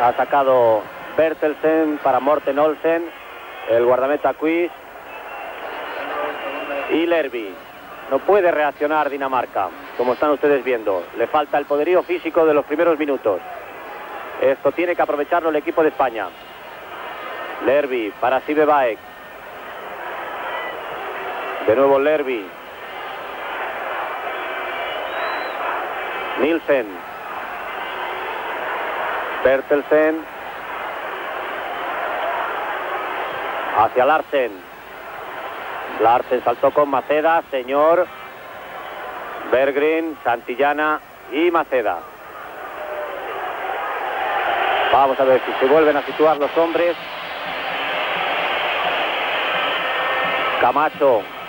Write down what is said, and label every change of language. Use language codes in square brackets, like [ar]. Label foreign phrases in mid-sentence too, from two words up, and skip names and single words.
[es] Ha sacado Bertelsen para Morten Olsen, el guardameta Quist y Lerby. No puede reaccionar Dinamarca, como están ustedes viendo. Le falta el poderío físico de los primeros minutos. Esto tiene que aprovecharlo el equipo de España. Lerby para Sivebæk. De nuevo Lerby. Nielsen. Bertelsen. Hacia Larsen. Larsen saltó con Maceda, señor. Berggren, Santillana y Maceda. Vamos a ver si se vuelven a situar los hombres. Camacho.